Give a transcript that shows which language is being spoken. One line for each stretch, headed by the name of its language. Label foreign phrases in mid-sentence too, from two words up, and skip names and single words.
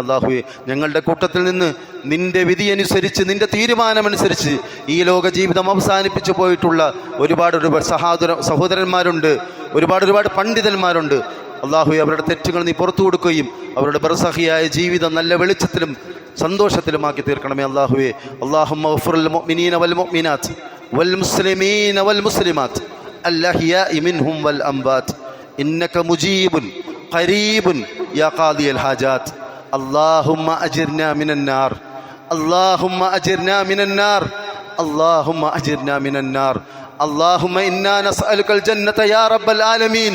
Malayalam: അല്ലാഹുവേ, ഞങ്ങളുടെ കൂട്ടത്തിൽ നിന്ന് നിന്റെ വിധി അനുസരിച്ച്, നിന്റെ തീരുമാനമനുസരിച്ച് ഈ ലോക ജീവിതം അവസാനിപ്പിച്ചു പോയിട്ടുള്ള ഒരുപാട് സഹോദരന്മാരുണ്ട്, ഒരുപാട് പണ്ഡിതന്മാരുണ്ട്. അല്ലാഹുവേ, അവരുടെ തെറ്റുകൾ നീ പുറത്തു കൊടുക്കുകയും അവരുടെ ബർസഖിയായ ജീവിതം നല്ല വെളിച്ചത്തിലും സന്തോഷത്തിലുമാക്കി തീർക്കണമേ.
Arabic: അല്ലാഹുവേ, اللهم اغفر للمؤمنين والمؤمنات والمسلمين والمسلمات الأحياء منهم والأموات إنك مجيب قريب يا قاضي الحاجات. اللهم أجرنا من النار، اللهم أجرنا من النار، اللهم أجرنا من النار. اللهم إنا نسألك الجنة يا رب العالمين.